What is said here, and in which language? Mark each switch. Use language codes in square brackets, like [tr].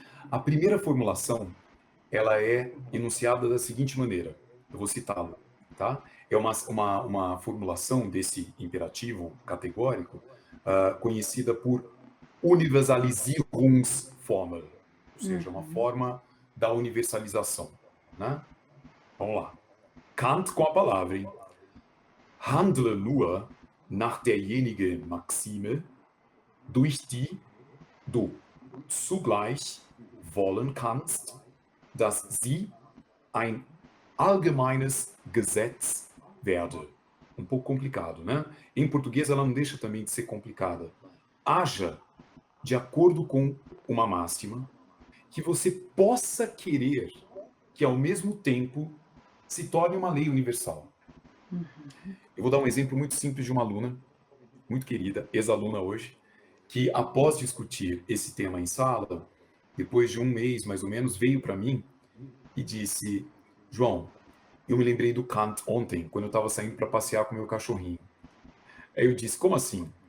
[pt] A primeira formulação, ela é enunciada da seguinte maneira, eu vou citá-lo, tá? É uma formulação desse imperativo categórico conhecida por Universalisierungsformel, ou seja, uma forma da universalização, né? Vamos lá. Kant com a palavra, hein? [de] Handle nur nach derjenigen Maxime, durch die du zugleich wollen kannst, dass sie ein allgemeines Gesetz werde. [pt] Um pouco complicado, né? Em português ela não deixa também de ser complicada. Haja de acordo com uma máxima que você possa querer que ao mesmo tempo se torne uma lei universal. Eu vou dar um exemplo muito simples de uma aluna, muito querida, ex-aluna hoje, que após discutir esse tema em sala, depois de um mês mais ou menos, veio para mim e disse: João, eu me lembrei do Kant ontem, quando eu estava saindo para passear com meu cachorrinho. Aí eu disse: como assim?